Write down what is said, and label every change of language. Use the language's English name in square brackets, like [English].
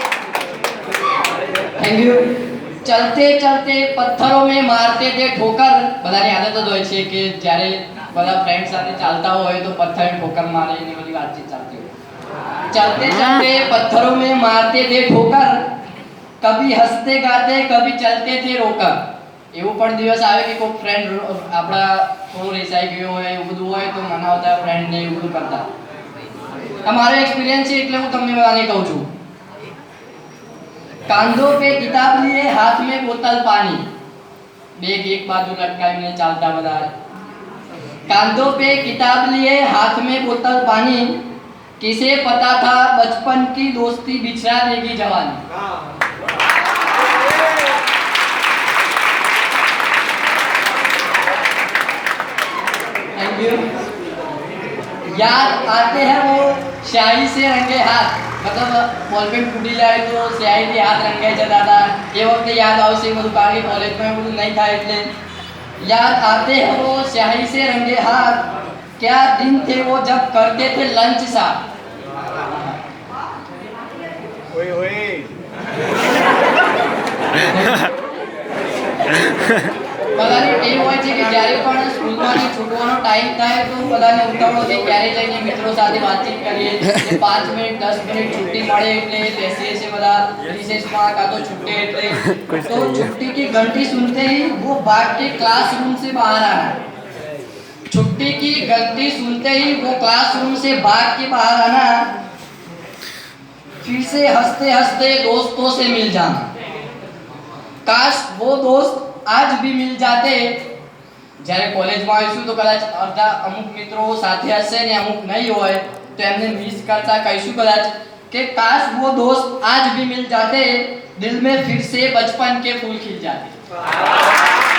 [English] Thank you. [Hindi] चलते चलते पत्थरों में मारते थे ठोकर. [Gujarati] બધાની આદત જ હોય છે કે જ્યારે બધા ફ્રેન્ડ સાથે ચાલતા હોય તો પથ્થર ઠોકર મારે એની બધી વાતચીત ચાલતી હોય. [Hindi] चलते चलते पत्थरों में मारते थे ठोकर, कभी हंसते गाते कभी चलते थे रोकर. [Gujarati] એવું પણ દિવસ આવે કે કોઈ ફ્રેન્ડ આપણા થોડું રેસાઈ ગયો હોય, એવું બધું હોય તો મનાવતા ફ્રેન્ડને એવું બધું કરતા. આ મારો એક્સપિરિયન્સ છે એટલે હું તમને બધાને કહું છું. [Hindi] कांधों पे किताब लिए हाथ में बोतल पानी, बैग एक बाजू लटकाવીને [Gujarati] ચાલતા બધા. [Hindi] कांधों पे किताब लिए हाथ में बोतल पानी, किसे पता था बचपन की दोस्ती बिछड़ा देगी जवानी. [English] Thank you. [Hindi] याद आते हैं वो शाही से रंगे हाथ, मतलब [Gujarati] બોલપેન ફૂટી જાય તો સ્યાહીથી હાથ રંગાઈ જતા હતા. એ વખતે યાદ આવશે બધું, કારણ કે કોલેજમાં બધું નહીં થાય એટલે. [Hindi] याद आते हैं वो स्याही से रंगे हाथ, क्या दिन थे वो जब करते थे लंच साथ. [Gujarati] ओए ओए બધાને એવું હોય છે કે જ્યારે પણ સ્કૂલમાંથી છૂટવાનો ટાઈમ થાય તો બધાને ઉતાવળ હોય કે ક્યારે જઈને મિત્રો સાથે વાતચીત કરીએ. 5 મિનિટ 10 મિનિટ छुट्टी મળે એટલે બેસીએ છીએ બધા રિસેસમાં, કાં તો छुट्टी એટલે. [Hindi] તો छुट्टी की घंटी सुनते ही वो भाग के क्लासरूम से बाहर आना. छुट्टी की घंटी सुनते ही वो क्लासरूम से भाग के बाहर आना, फिर से हंसते हंसते दोस्तों से मिल जाना. काश वो दोस्त आज भी मिल जाते. [Gujarati] જ્યારે કોલેજમાં આવીશું તો કદાચ અડધા અમુક મિત્રો સાથે હશે ને અમુક નહીં હોય તો એમને મિસ કરતા કહીશું કદાચ કે [Hindi] काश वो दोस्त आज भी मिल जाते, दिल में फिर से बचपन के फूल खिल जाते.